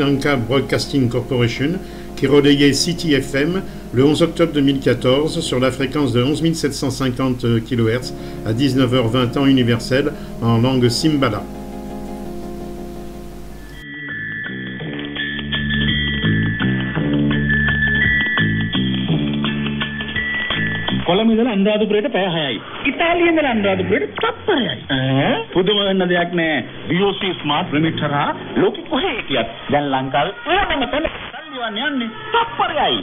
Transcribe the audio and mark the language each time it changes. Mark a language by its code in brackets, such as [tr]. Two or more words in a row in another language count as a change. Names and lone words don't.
[fr] Lanka Broadcasting Corporation qui relayait City FM le 11 octobre 2014 sur la fréquence de 11 750 kHz à 19h20 temps universel en langue Simbala. [si] කොළඹ ඉඳලා අනුරාධපුරයට පැය 6යි. ඉතාලියේ ඉඳලා අනුරාධපුරයට තප්පරයයි. පුදුම වෙන්න දෙයක් නෑ. BOC [en] smart remitter [si] හා ලෝකෙ කොහේ හිටියත් දැන් ලංකාවේ ඕනම තැනක සල්ලිවන්න යන්නේ තප්පරයයි.